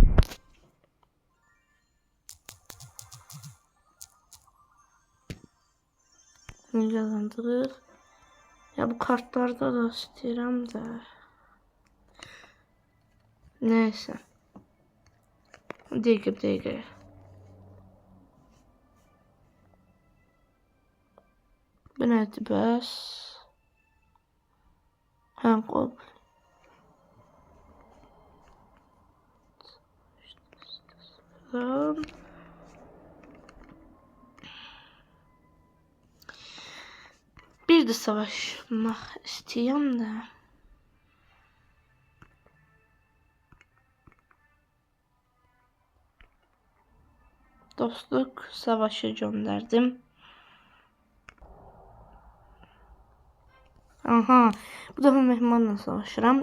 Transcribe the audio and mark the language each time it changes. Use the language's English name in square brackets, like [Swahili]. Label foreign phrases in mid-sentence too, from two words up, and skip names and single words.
[Turkish] Ne kazandırır? Ya bu kartlarda da istedim de. Neyse. Değil. [Azerbaijani] Bu nədir bəs? Hə, qol. Bir de savaşmaq istəyəm də. [Turkish] Dostluk savaşı gönderdim. [Azerbaijani] Aha, bu defa mehmanla savaşıram.